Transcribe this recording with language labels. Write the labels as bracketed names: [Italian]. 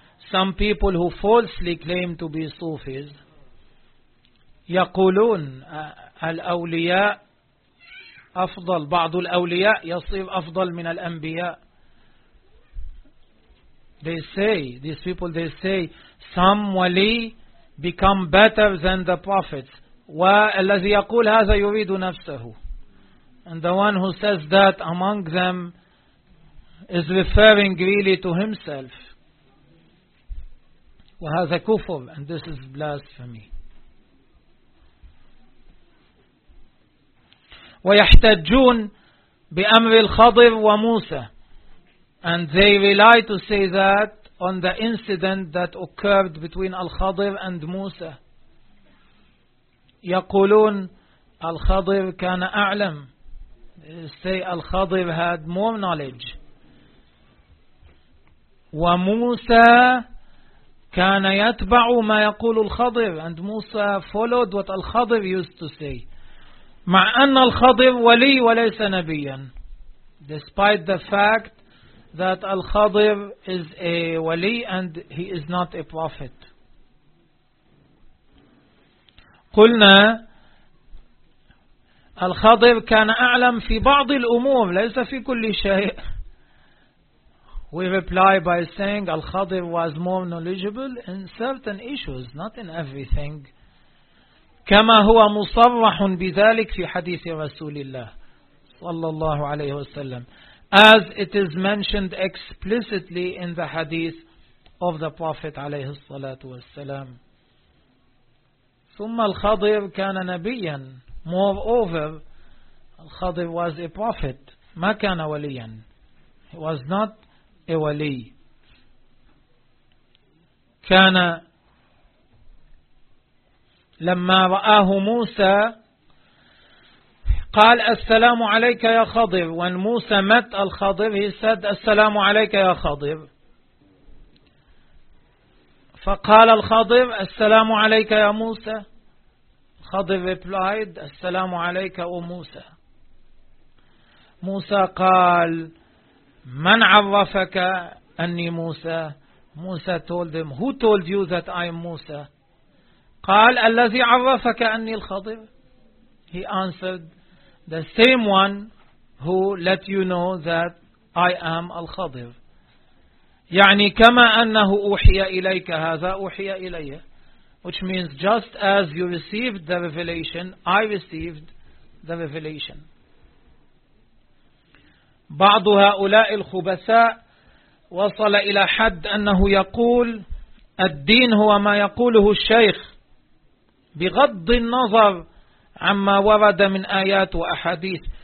[English] Some people who falsely claim to be Sufis [Arabic] يقولون الأولياء أفضل, بعض الأولياء يصير أفضل من الأنبياء. [English] They say, these people, they say some wali become better than the prophets. [Arabic] والذي يقول هذا يريد نفسه. [English] And the one who says that among them is referring really to himself. [Arabic] وهذا كفر. [English] And this is blasphemy. [Arabic] ويحتجون بأمر الخضر وموسى. [English] And they rely to say that on the incident that occurred between Al-Khadir and Musa. [Arabic] يقولون Al-Khadir كان أعلم. [English] Say Al-Khadir had more knowledge. [Arabic] وموسى كان يتبع ما يقول الخضر. [English] And Musa followed what Al-Khadir used to say. [Arabic] مع أن الخضر ولي وليس نبيا. [English] Despite the fact that Al-Khadir is a wali and he is not a prophet. [Arabic] قلنا الخضر كان أعلم في بعض الأمور ليس في كل شيء. [English] We reply by saying Al-Khadir was more knowledgeable in certain issues, not in everything. [Arabic] كما هو مصرح بذلك في حديث رسول الله صلى الله عليه وسلم. [English] As it is mentioned explicitly in the hadith of the Prophet [Arabic] عليه الصلاة والسلام. ثم الخضر كان نبيا. [English] Moreover, Al-Khadir was a prophet. [Arabic] ما كان وليا. [English] He was not a wali. [Arabic] كان لما رآه موسى قال السلام عليك يا خضر. [English] When Musa met Al-Khadir, he said [Arabic] السلام عليك يا خضر. فقال الخضر السلام عليك يا موسى. [English] Khadir replied [Arabic] السلامُ عليك أو موسى. موسى قال من عرفك أني موسى. [English] موسى told him, who told you that I am موسى. [Arabic] قال الذي عرفك أني الخضر. [English] He answered, the same one who let you know that I am al-Khadir. [Arabic] يعني كما أنه أوحي إليك هذا أوحي إلي. [English] Which means just as you received the revelation, I received the revelation. [Arabic] بعض هؤلاء الخبثاء وصل إلى حد أنه يقول الدين هو ما يقوله الشيخ بغض النظر عما ورد من آيات وأحاديث.